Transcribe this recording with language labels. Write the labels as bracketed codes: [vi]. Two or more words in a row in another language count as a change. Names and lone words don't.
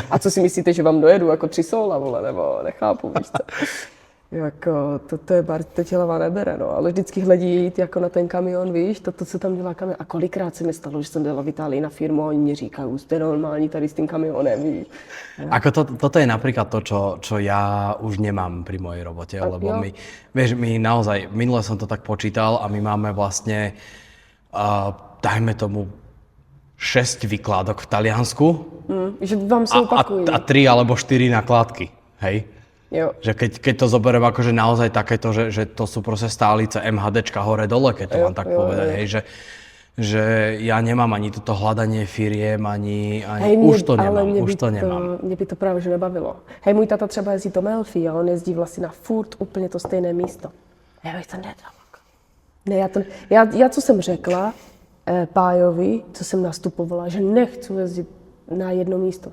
[cs] a co si myslíte, že vám dojedu jako 3 sola, vole, nebo nechápu, víš co? Jako, to je bar, to hlava nebere, no, ale vždycky hledí jít jako na ten kamion, víš, to, co tam dělá kamion. A kolikrát se mi stalo, že jsem byla v Itálii na firmu a oni mi říkají, jste normální tady s tím kamionem, víš. [sk] Ako toto je napríklad to, čo ja už nemám pri mojej robote, lebo my naozaj, minule som to tak počítal a my máme vlastne, dajme tomu, 6 vykládok v Taliansku [cs] Že vám se opakují. [sk] a 3 alebo 4 nakládky, hej? [cs] Jo. [sk] Že keď to zoberiem akože naozaj takéto, že to sú proste stálice MHDčka hore-dole, keď to mám tak povedať, hej, že ja nemám ani toto hľadanie firiem, ani už to nemám, [cs] Mě by to právě že nebavilo. Hej, můj tata třeba jezdí do Melfi a on jezdí vlastně na furt úplně to stejné místo. Já bych to nedal. Ne, já co jsem řekla Pájovi, co jsem nastupovala, že nechci jezdit na jedno místo.